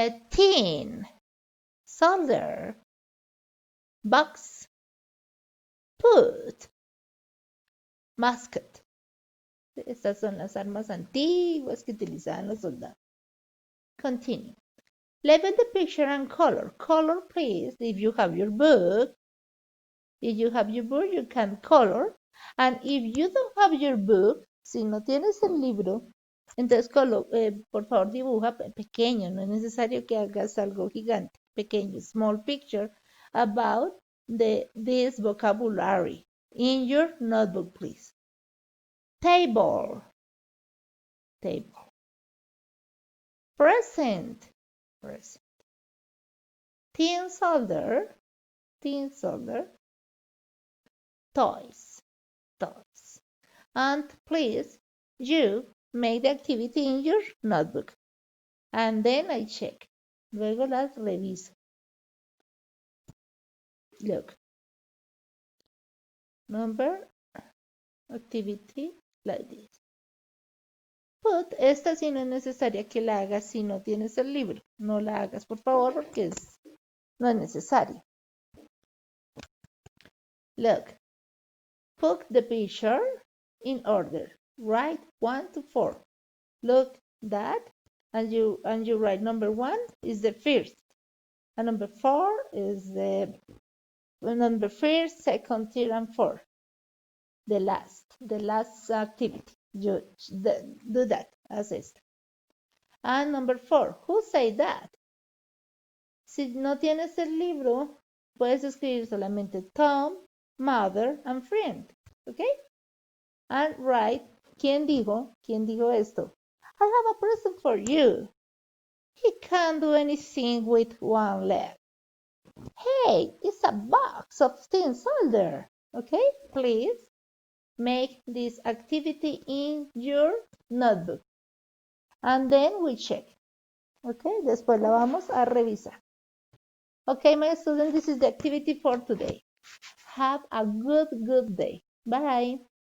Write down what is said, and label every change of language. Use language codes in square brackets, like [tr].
[en] Tin, solder, box, put, musket. [es] Estas son las armas antiguas que utilizaban los soldados. [en] Continue. Label the picture and color. Color, please, if you have your book. If you have your book, you can color. And if you don't have your book, [es] si no tienes el libro, entonces por favor dibuja pequeño. No es necesario que hagas algo gigante. Pequeño, [en] small picture about this vocabulary in your notebook, please. Table. Table. Present. Present. Tin solder. Tin solder. Toys. Toys. And please, you make the activity in your notebook. And then I check. [es] Luego las reviso. [en] Look. Number, activity, like this. [es] Put, esta sí no es necesaria que la hagas si no tienes el libro. No la hagas, por favor, porque no es necesario. [en] Look. Put the picture in order. Write 1 to 4. Look that, and you write number 1 is the first, and number 4 is the number first, second, third, and fourth. The last activity. You do that as is. And number 4, who say that? [es] Si no tienes el libro, puedes escribir solamente Tom, [en] mother, and friend. [es] Okay? [en] And write, [es] ¿quién dijo esto? [en] I have a present for you. He can't do anything with one leg. Hey, it's a box of tin solder. Okay, please make this activity in your notebook. And then we check. [es] Okay, después la vamos a revisar. [en] Okay, my students, this is the activity for today. Have a good day. Bye.